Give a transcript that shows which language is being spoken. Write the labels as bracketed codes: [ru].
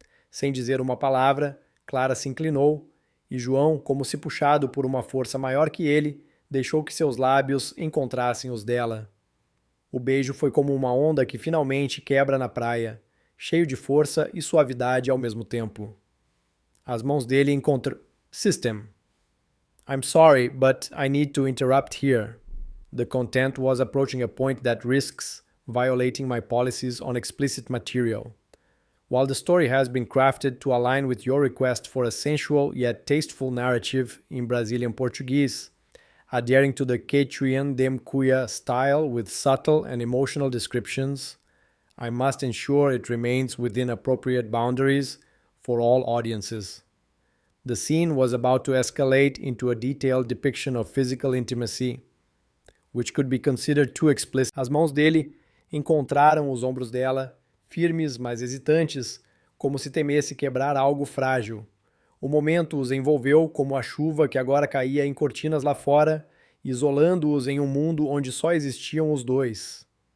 [pt] Sem dizer uma palavra, Clara se inclinou, e João, como se puxado por uma força maior que ele, deixou que seus lábios encontrassem os dela. O beijo foi como uma onda que finalmente quebra na praia, cheio de força e suavidade ao mesmo tempo. As mãos dele encontraram... [en] System. I'm sorry, but I need to interrupt here. The content was approaching a point that risks violating my policies on explicit material. While the story has been crafted to align with your request for a sensual yet tasteful narrative in Brazilian Portuguese, adhering to the Quechuan Demcuya style with subtle and emotional descriptions, I must ensure it remains within appropriate boundaries for all audiences. The scene was about to escalate into a detailed depiction of physical intimacy, which could be considered too explicit. [pt] As mãos dele encontraram os ombros dela, firmes, mas hesitantes, como se temesse quebrar algo frágil. O momento os envolveu como a chuva que agora caía em cortinas lá fora, isolando-os em um mundo onde só existiam os dois.